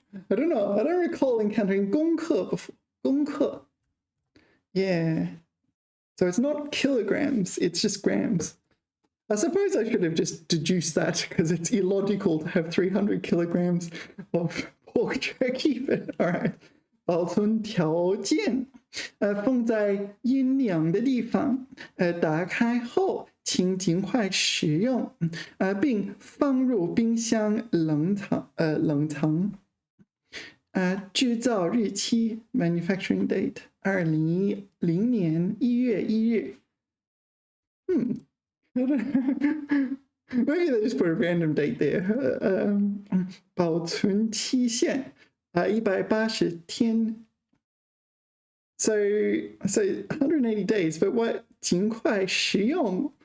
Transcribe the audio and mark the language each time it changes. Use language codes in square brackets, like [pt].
[en] I don't know. I don't recall encountering 公克 before. [zh] 公克.Yeah. [en] So it's not kilograms, it's just grams. I suppose I should have just deduced that because it's illogical to have 300 kilograms of pork jerky, but all right. [zh] 保存条件，放在阴凉的地方，打开后请尽快食用，并放入冰箱冷藏。制造日期 [en] manufacturing date [zh] 2010年1月1日。 [en] Maybe they just put a random date there. [zh] 保存期限180天。 [en] So 180 days, but what [zh] 尽快食用?